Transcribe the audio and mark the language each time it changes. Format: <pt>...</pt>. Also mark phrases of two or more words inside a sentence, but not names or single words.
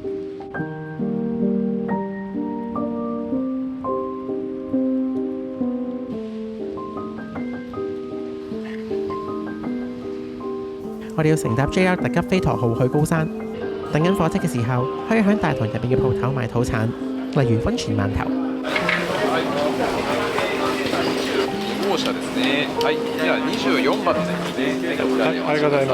<yue>我哋要乘搭 JR 特急飛驒號去高山。等緊火車嘅時候，可以喺大堂入邊嘅鋪頭買土產，例如溫泉饅頭。</yue> <ja>號車ですね。はい、じゃあ24番ですね。ありがとうございます。</ja>